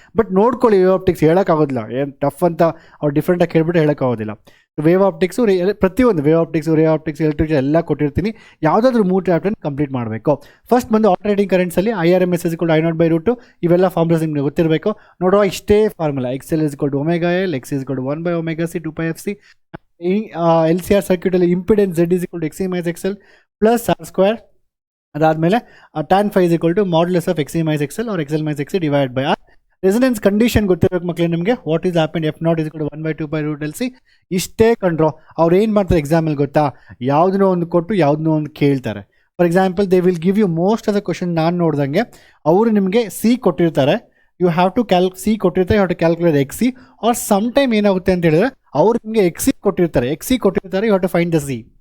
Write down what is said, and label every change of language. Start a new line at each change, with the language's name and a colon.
Kannada: But ನೋಡ್ಕೊಳ್ಳಿ, wave optics ಹೇಳೋಕ್ಕಾಗೋದಿಲ್ಲ, ಏನು tough ಅಂತ ಅವ್ರು ಡಿಫ್ರೆಂಟಾಗಿ ಕೇಳ್ಬಿಟ್ಟು ಹೇಳೋಕ್ಕಾಗೋದಿಲ್ಲ. ವೇವ್ ಆಪ್ಟಿಕ್ಸು ಪ್ರತಿಯೊಂದು ವೇವ್ ಆಪ್ಟಿಕ್ಸ್ ಎಲೆಕ್ಟ್ರಿಸಿಟಿ ಎಲ್ಲ ಕೊಟ್ಟಿರ್ತೀನಿ. ಯಾವುದಾದ್ರೂ 3 ಚಾಪ್ಟರ್ ಕಂಪ್ಲೀಟ್ ಮಾಡಬೇಕು. ಫಸ್ಟ್ ಬಂದು ಆಲ್ಟರ್ನೇಟಿಂಗ್ ಕರೆಂಟ್ಸಲ್ಲಿ IRMS I0/√2 ಇವೆಲ್ಲ ಫಾರ್ಮುಲಾಸ್ ನಿಮಗೆ ಗೊತ್ತಿರಬೇಕು. ನೋಡುವ ಇಷ್ಟೇ formula. XL = ωL, X = 1/ωc 2πfc. LCR ಸರ್ಕ್ಯೂಟಲ್ಲಿ impedance Z = XC - XL plus R². ಅದಾದಮೇಲೆ tan phi = modulus of XC - XL or XL - XC divide by R. Resonance condition ಗೊತ್ತಿರಬೇಕು ಮಕ್ಕಳೇ ನಿಮಗೆ.
English: what is happen
Kannada: F0 = 1/2π√LC. ಇಷ್ಟೇ ಕಂಡ್ರೋ. ಅವ್ರು ಏನು ಮಾಡ್ತಾರೆ ಎಕ್ಸಾಮಲ್ಲಿ ಗೊತ್ತಾ, ಯಾವುದನ್ನೋ ಒಂದು ಕೊಟ್ಟು ಯಾವುದನ್ನೋ ಒಂದು ಕೇಳ್ತಾರೆ.
English: For example, they will give you most of the question.
Kannada: ನಾನು ನೋಡ್ದಂಗೆ ಅವರು ನಿಮಗೆ C ಕೊಟ್ಟಿರ್ತಾರೆ.
English: You have to C ಕೊಟ್ಟಿರ್ತಾರೆ, you have to calculate XC. Or some time
Kannada: ಏನಾಗುತ್ತೆ ಅಂತ ಹೇಳಿದ್ರೆ, ಅವ್ರು ನಿಮಗೆ XC ಕೊಟ್ಟಿರ್ತಾರೆ,
English: You have to find the C.